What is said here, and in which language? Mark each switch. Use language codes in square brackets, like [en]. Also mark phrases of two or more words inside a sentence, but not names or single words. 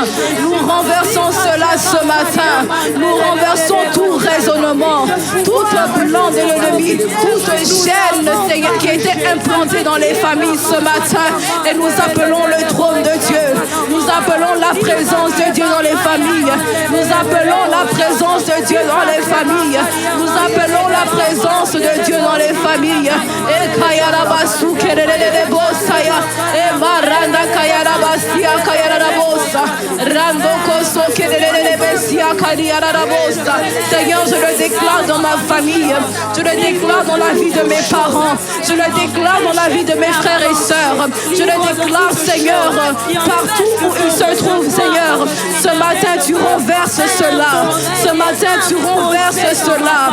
[fr] Nous renversons cela ce matin. Nous renversons tout raisonnement, tout plan de l'ennemi, toute chaîne, Seigneur, qui a été implantée dans les familles ce matin. Et nous appelons le trône de Dieu. Nous appelons la présence de Dieu dans les familles. Nous appelons la présence de Dieu dans les familles. Nous appelons la présence de Dieu dans les familles. Et Kayarabasu Kerelebosaya. Et Maranda Kayarabasia Kayarabosa. Rando Koso Kerelebesia Kayarabosa. Seigneur, je le déclare dans ma famille. Je le déclare dans la vie de mes parents. Je le déclare dans la vie de mes frères et sœurs. Je le déclare, Seigneur, partout où ils se trouvent, Seigneur. Ce matin, tu renverses cela. Ce matin, tu renverses cela.